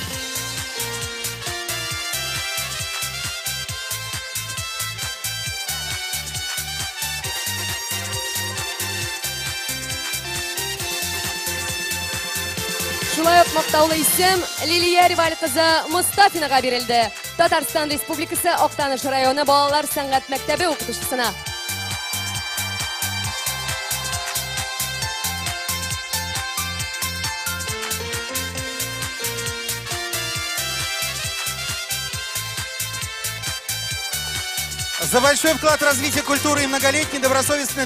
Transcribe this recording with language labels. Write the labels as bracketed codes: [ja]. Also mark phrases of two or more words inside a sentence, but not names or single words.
[tt] Шулай ук мактаулы исем Лилия Реваль кызы Мустафинага бирелде. Татарстан Республикасы Актаныш районы балалар сәнгать мәктәбе укытучысына. [ru] За большой вклад в развитие культуры и многолетний добросовестный